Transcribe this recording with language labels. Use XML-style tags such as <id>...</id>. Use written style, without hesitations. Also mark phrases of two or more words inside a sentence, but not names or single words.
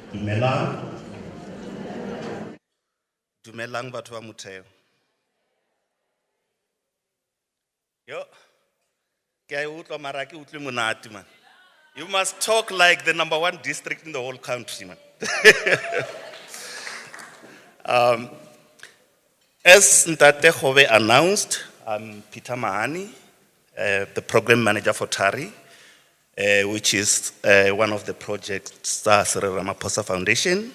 <st>Dumelang. Dumelang batho ba Motheo. Yo, ke a e utlwa mara ke utlwe monate man.</st> <en>You must talk like the #1 district in the whole country, man. As Ntate Khove announced, I'm Peter Mahani, the program manager for TARI, which is one of the projects that Cyril Ramaphosa Foundation.</en>